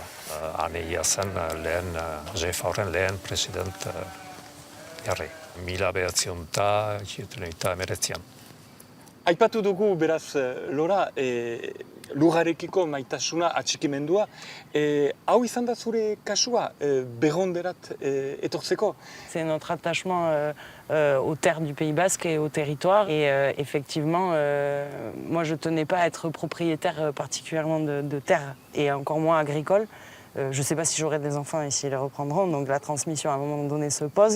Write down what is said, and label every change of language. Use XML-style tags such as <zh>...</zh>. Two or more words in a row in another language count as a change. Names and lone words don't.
<eu>Aneia zen GFA horren lehen president jarri. 1989. Aipatu dugu beraz, Lora, lurrarekiko maitasuna atxikimendua. Hau izan da zure kasua, berronderat etortzeko?</eu> <fr>C'est notre attachement aux terres du Pays Basque et au territoire. Et effectivement, moi je tenais pas à être propriétaire particulièrement de terres, et encore moins agricole. Je ne sais pas si j'aurai des enfants et s'ils les reprendront, donc la transmission à un moment donné se pose.</fr>